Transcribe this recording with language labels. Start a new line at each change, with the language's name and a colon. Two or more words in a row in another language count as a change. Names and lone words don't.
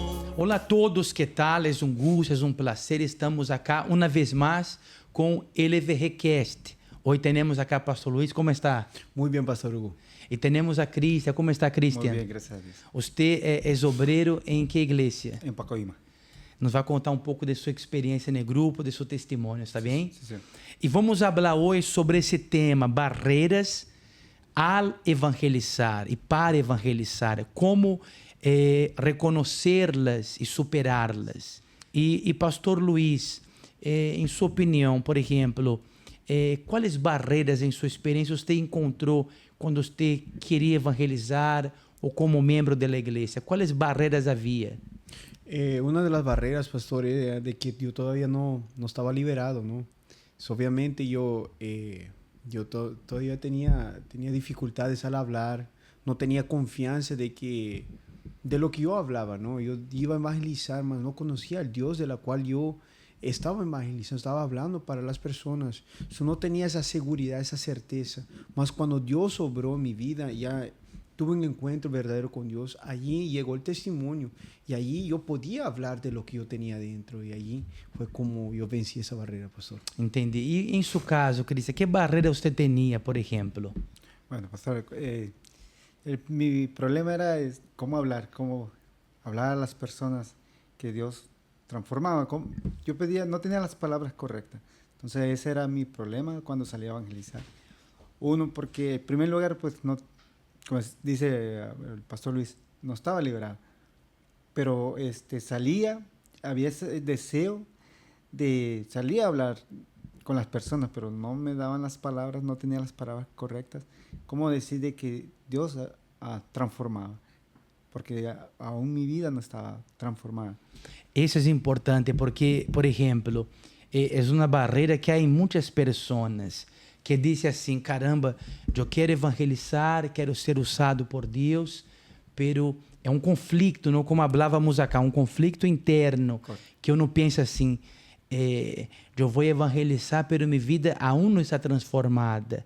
Portuguese: Olá a todos, que tal? É um gosto, é um prazer. Estamos acá uma vez mais com LVRcast. Hoje temos acá Pastor Luiz, como está?
Spanish: Muy bien, Pastor Hugo.
Portuguese: E temos a Cristian, como está Cristian?
Spanish: Muy bien, gracias a Dios.
Portuguese: Você é obreiro em que igreja?
Spanish: En Pacoima.
Portuguese: Nos vai contar um pouco de sua experiência no grupo, de seu testemunho, está bem?
Spanish: Sí, sí.
Portuguese: E vamos falar hoje sobre esse tema, barreiras
Spanish: al evangelizar
Portuguese: e para evangelizar, como reconhecê-las e superá-las. E Pastor Luiz, em sua opinião, por exemplo, quais barreiras em sua experiência você encontrou quando você queria evangelizar ou como membro da igreja? Quais barreiras havia?
Spanish: Una de las barreras, Pastor, era de que yo todavía no estaba liberado, ¿no? Obviamente todavía tenía dificultades al hablar, no tenía confianza de lo que yo hablaba, ¿no? Yo iba a evangelizar, mas no conocía al Dios de la cual yo estaba evangelizando, estaba hablando para las personas. Yo no tenía esa seguridad, esa certeza. Mas cuando Dios obró en mi vida, ya tuve un encuentro verdadero con Dios. Allí llegó el testimonio y allí yo podía hablar de lo que yo tenía dentro. Y allí fue como yo vencí esa barrera, Pastor.
Portuguese: Entendi. E em seu caso, Cristian, que barreira você tinha, por exemplo?
Spanish: Bueno, Pastor, mi problema era cómo hablar a las personas que Dios transformaba. Yo no tenía las palabras correctas. Entonces ese era mi problema cuando salía a evangelizar. Uno, porque en primer lugar, pues no, como dice el Pastor Luis, no estaba liberado. Pero salía, había ese deseo de salir a hablar con las personas, pero no me daban las palabras, no tenía las palabras correctas. ¿Cómo decir de que Dios transformaba? Porque aún mi vida no estaba transformada.
Portuguese: Isso é importante porque, por exemplo, é uma barreira que há em muitas pessoas que dizem assim, caramba, eu quero evangelizar, quero ser usado por Deus, pero é um conflito, não como falávamos acá, um conflito interno, que eu não penso assim, eu vou evangelizar, pero minha vida aún não está transformada.